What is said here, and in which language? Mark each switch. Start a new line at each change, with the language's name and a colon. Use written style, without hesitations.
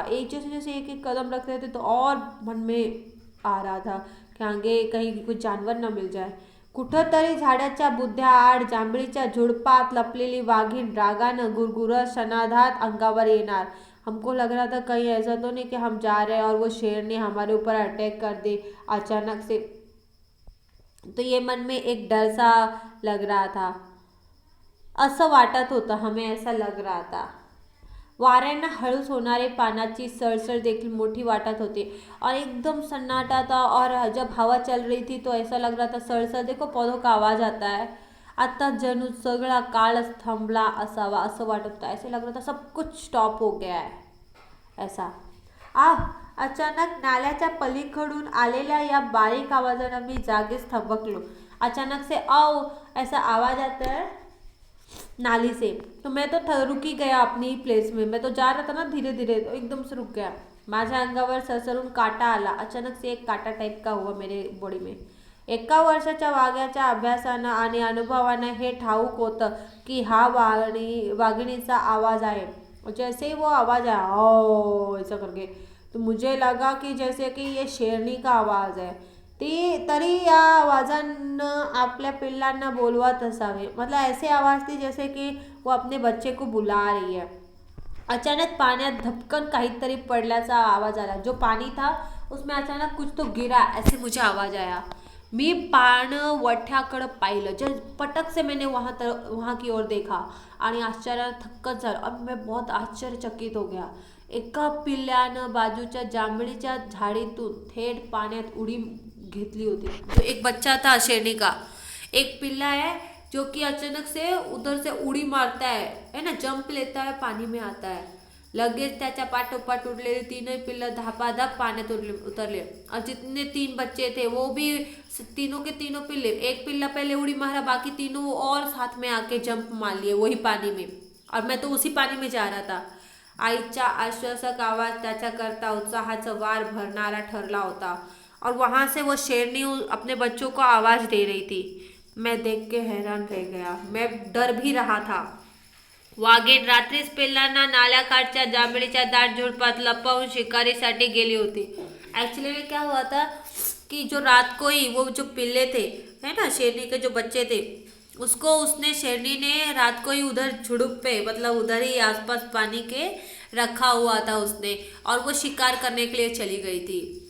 Hindi: एक जैसे जैसे एक एक कदम रख रहे थे तो और मन में आ रहा था कि आगे कहीं कुछ जानवर न मिल जाए।
Marathi: कुठंतरी झाडाच्या बुध्याआड जांभळीच्या झुडपात लपलेली वाघीण रागानं गुरगुरत सनाधात अंगावर येणार।
Hindi: हमको लग रहा था कहीं ऐसा तो नहीं कि हम जा रहे हैं और वो शेर ने हमारे ऊपर अटैक कर दे अचानक से। तो ये मन में एक डर सा लग रहा था,
Marathi: असं वाटत होतं,
Hindi: हमें ऐसा लग रहा था।
Marathi: वाऱ्यांना हळूच होणारे पानाची सळसळ देखील मोठी वाटत होती
Hindi: और एकदम सन्नाटा था। और जब हवा चल रही थी तो ऐसा लग रहा था सळसळ, देखो पौधों का आवाज़ आता है।
Marathi: आता जणू सगळा काळच थांबला असावा असं वाटत होता।
Hindi: ऐसे लग रहा था सब कुछ स्टॉप हो गया है ऐसा।
Marathi: अचानक नाल्याच्या पलीकडून आलेल्या या बारीक आवाजानं मी जागेच थबकलो।
Hindi: अचानक से आओ ऐसा आवाज़ आता है नाली से, तो मैं तो रुक ही गया अपनी ही प्लेस में। मैं तो जा रहा था ना धीरे धीरे, तो एकदम से रुक गया।
Marathi: माझ्या अंगावर सरसरून काटा आला।
Hindi: अचानक से एक काटा टाइप का हुआ मेरे बॉडी में।
Marathi: 1 वर्षाच्या वाघ्याच्या अभ्यासानं आणि अनुभवानं हे ठाऊक होतं की हा वाघिणीचा आवाज़ आहे।
Hindi: जैसे ही वो आवाज़ आया ओ ऐसा करके, तो मुझे लगा कि जैसे कि ये शेरनी का आवाज़ है।
Marathi: तरी या आवाज़ानं आपल्या पिल्लांना बोलवत असावे।
Hindi: मतलब ऐसे आवाज़ थी जैसे कि वो अपने बच्चे को बुला रही है।
Marathi: अचानक पाण्यात धपकन काहीतरी पडल्याचा आवाज़ आला।
Hindi: जो पानी था उसमें अचानक कुछ तो गिरा, ऐसे मुझे आवाज़ आया।
Marathi: मी पाणवठ्याकडं पाहिलं।
Hindi: जब पटक से मैंने वहाँ की ओर देखा और
Marathi: आश्चर्य थक्कच झालो
Hindi: और मैं बहुत आश्चर्यचकित हो गया।
Marathi: एका पिल्ल्यानं बाजूच्या जांभळीच्या झाडीतून थेट पाण्यात उडी घेतली होती।
Hindi: तो एक बच्चा था शेरनी का, एक पिल्ला है जो कि अचानक से उधर से उडी मारता है ना, जंप लेता है, पानी में आता है।
Marathi: लगेच त्याच्या पाठोपाठ उडलेले तीनही पिल्लं धापाधाप पाण्यात उतरले
Hindi: और जितने 3 बच्चे थे वो भी तीनों के तीनों पिल्ले, एक पिल्ला पहले उड़ी मारा, बाकी तीनों और साथ में आके जंप मार लिए वही पानी में, और मैं तो उसी पानी में जा रहा था।
Marathi: आईचा आश्वासक आवाज त्याच्याकरता उत्साहाचा वार भरणारा ठरला होता
Hindi: और वहां से वो शेरनी अपने बच्चों को आवाज दे रही थी। मैं देख के हैरान रह गया, मैं डर भी रहा था।
Marathi: वाघीण रात्रीच पिल्लांना नाल्याकाठच्या जांभळीच्या दाट झुडपात लपवून शिकारीसाठी गेली होती।
Hindi: एक्चुअली में क्या हुआ था कि जो रात को ही वो जो पिल्ले थे है ना, शेरनी के जो बच्चे थे, उसको उसने शेरनी ने रात को ही उधर झुड़ुप पे, मतलब उधर ही आसपास पानी के रखा हुआ था उसने, और वो शिकार करने के लिए चली गई थी।